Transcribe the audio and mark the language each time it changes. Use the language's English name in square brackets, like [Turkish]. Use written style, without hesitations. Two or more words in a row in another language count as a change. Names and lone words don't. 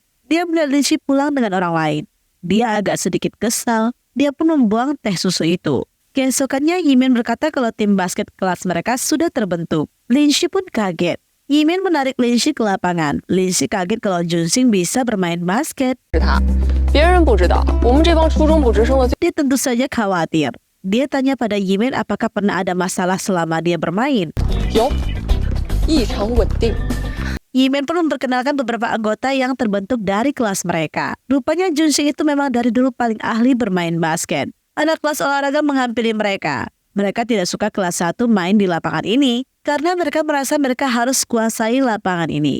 [Indonesian] Dia melihat Lindsay pulang dengan orang lain. Dia agak sedikit kesal. Dia pun membuang teh susu itu. Keesokannya, Yimin berkata kalau tim basket kelas mereka sudah terbentuk. Lindsay pun kaget. Yimin menarik Lindsay ke lapangan. Lindsay kaget kalau Junxing bisa bermain basket. [Chinese] 是他，别人不知道，我们这帮初中部直升的 [Indonesian] Dia tentu saja khawatir. Dia tanya pada Yimin apakah pernah ada masalah selama dia bermain. [Chinese] 有异常稳定。 [Indonesian] Yimin pun memperkenalkan beberapa anggota yang terbentuk dari kelas mereka. Rupanya Junxing itu memang dari dulu paling ahli bermain basket. Anak kelas olahraga menghampiri mereka. Mereka tidak suka kelas 1 main di lapangan ini karena mereka merasa mereka harus kuasai lapangan ini.